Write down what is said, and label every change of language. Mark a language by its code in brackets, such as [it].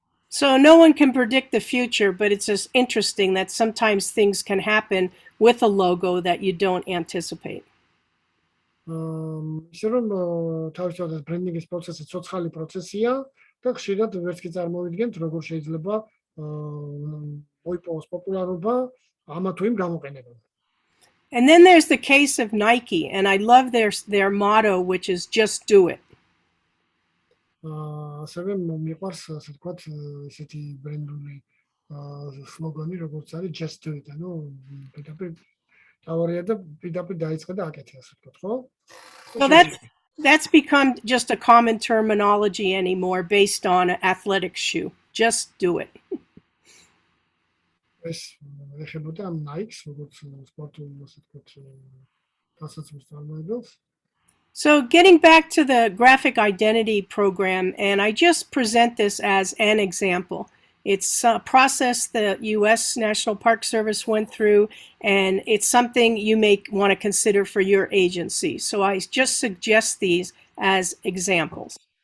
[en] So no one can predict the future, but it's just interesting that sometimes things can happen with a logo that you don't anticipate. [ka] ისე რომ თავისთავად ბრენდინგის პროცესი ცოცხალი პროცესია და ხშირად ვერც კი წარმოვიდგენთ, როგორ შეიძლება მოიპოვოს პოპულარობა ამა თუ იმ გამოყენებამ. [en] And then there's the case of Nike, and I love their motto, which is just do it. [ka] ასევე მიყვარს ასე ვთქვათ ესეთი ბრენდული სლოგანი, როგორც არის [en] just do it, [ka] ანუ პირდაპირ თავარია და პირდაპირ დაიწყე და აკეთე, ასე ვთქვათ, ხო? [en] So that's become just a common terminology anymore based on an athletic shoe. Just do it. [ka] ეს ეხებოდა ამ Nike-ს, როგორც სპორტულ, ასე ვთქვათ, დასაცმის წარმოებელს. [en] So getting back to the graphic identity program, and I just present this as an example. It's a process the U.S. National Park Service went through, and it's something you may want to consider for your agency. So I just suggest these as examples.